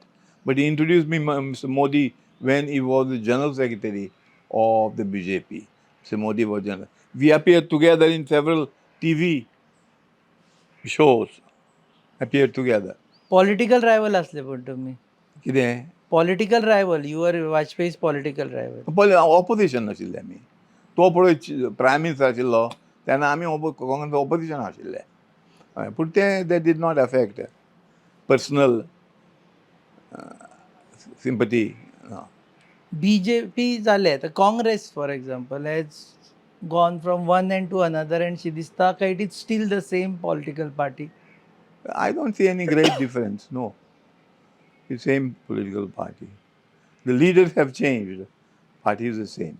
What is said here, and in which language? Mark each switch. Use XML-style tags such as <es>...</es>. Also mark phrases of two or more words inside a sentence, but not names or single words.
<en>But he introduced me Mr. Modi when he was the General Secretary of the BJP. Mr. Modi was General. We appeared together in several TV shows. Appeared together. Political rival</en> <mr>असले पण तुम्ही?</mr> <kok>कितें?</kok> <en>Political rival. You were Vajpayee's political rival.</en> <kok>पयलीं ऑपोजिशन आशिल्ले आमी. तो पळय</kok> <en>prime minister</en> <kok>आशिल्लो तेन्ना आमी काँग्रेस ऑपोजिशन आशिल्ले. पूण ते</kok> <en>did not affect personal sympathy. No. BJP</en> <mr>जाले, तर</mr> <en>Congress for example has gone from one end to another, and she</en> <kok>दिसता का</kok> <en>it is still the same political party? I don't see any great difference, no. The same political party. The leaders have changed. Party is the same.</en>